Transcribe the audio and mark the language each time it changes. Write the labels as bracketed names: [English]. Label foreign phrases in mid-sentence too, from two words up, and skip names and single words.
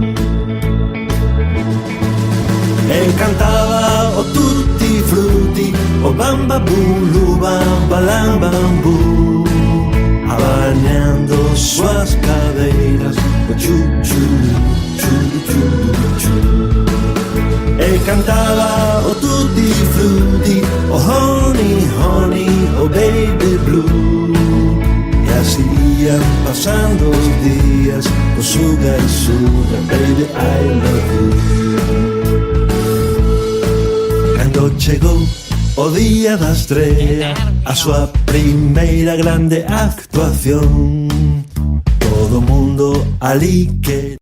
[Galician] E cantaba o tutti frutti, o bamba bulu bamba lambambu, abaneando suas cadeiras, o chu chu chu chu chu. E cantaba o tutti frutti, o [English] honey honey, [Galician] o [English] baby blue. [Galician] E así ian pasando os días, o [English] sugar sugar, baby I love you. [Galician] Cando chegou o día da estrea, a súa primeira grande actuación, todo o mundo ali que